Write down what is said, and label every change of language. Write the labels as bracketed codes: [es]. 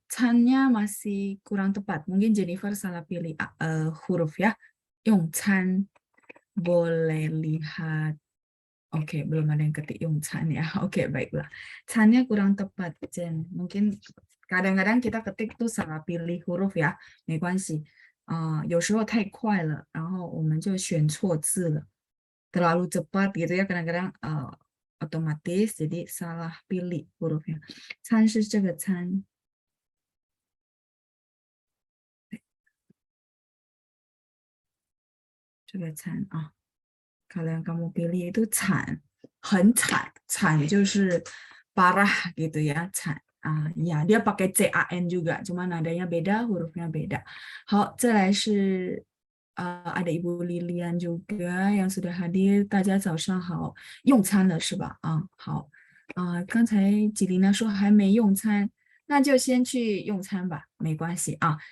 [id] Cannya masih kurang tepat. Mungkin Jennifer salah pilih huruf ya. 用餐.Boleh lihat. Oke, belum ada yang ketik 用餐 ya. Oke, baiklah. Cannya kurang tepat, Jen. Mungkin kadang-kadang kita ketik tuh salah pilih huruf ya. [zh] 没关系。有时候太快了，然后我们就选错字了。 [id] Terlalu cepat gitu ya, kadang-kadang otomatis jadi salah pilih hurufnya. [zh] 餐是这个餐。 [id] 这个惨啊，kalau yang kamu pilih itu 惨， [zh] 很惨，惨就是 [id] parah gitu ya, 惨ya dia pakai CAN juga, cuma nadanya beda, hurufnya beda. [zh] 好，再来是 [id] ada Ibu Lilian juga yang sudah hadir， [zh] 大家早上好，用餐了是吧？好，刚才吉琳娜说还没用餐，那就先去用餐吧，没关系啊。